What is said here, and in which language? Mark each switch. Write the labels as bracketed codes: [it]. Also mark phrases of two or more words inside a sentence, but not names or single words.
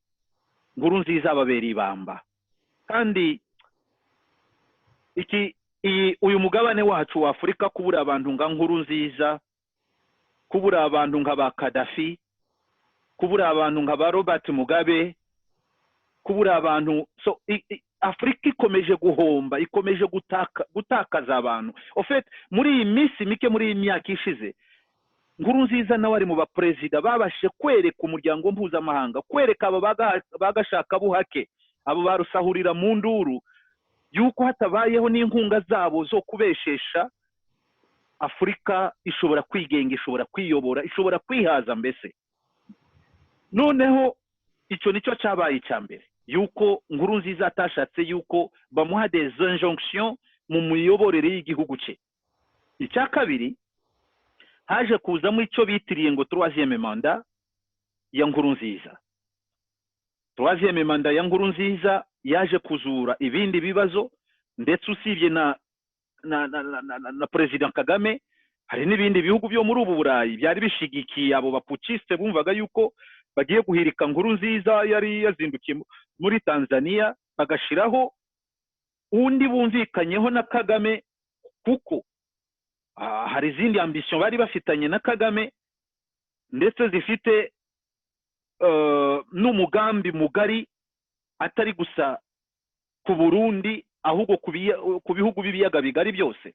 [rw] Nkurunziza babera ibamba. Kandi uyu mugabane wacu wa Afrika kubura abantu nka Nkurunziza, kubura abantu nka ba Gaddafi, kubura abantu nka ba Robert Mugabe, kubura abantu, so Afrika ikomeje guhomba, ikomeje gutakaza abantu. [fr] En fait [rw] muri iyi minsi mike, muri iyi myaka ishize, Nkurunziza nawe ari mu baperezida babashe kwereka umuryango mpuzamahanga, kwereka abo bagashaka buhake, abo barusahurira mu nduru yuko hatabayeho n'inkunga zabo zo kubeshesha Afrika ishobora kwigenga, ishobora kwiyobora, ishobora kwihaza mbese. Noneho icyo nicyo cyabaye icyambere, yuko Nkurunziza atashatse yuko bamuha [fr] des injonctions [rw] mu miyoborere y'igihugu cye. Icya kabiri, haje kuzamo icyo bitiriye ngo [fr] troisième mandat [rw] ya Nkurunziza. [fr] Troisième mandat [rw] ya Nkurunziza yaje kuzura ibindi bibazo, ndetse usibye na President Kagame, hari n'ibindi bihugu byo muri ubu Burayi byari bishigikiye abo bapuciste bumvaga yuko bagiye guhirika Nkurunziza yari yazindukiye muri Tanzania, bagashiraho undi bumvikanyeho na Kagame, kuko hari izindi ambition bari bafitanye na Kagame, ndetse zifite n'umugambi mugari atari gusa ku Burundi ahubwo ku bihugu b'ibiyaga bigari byose.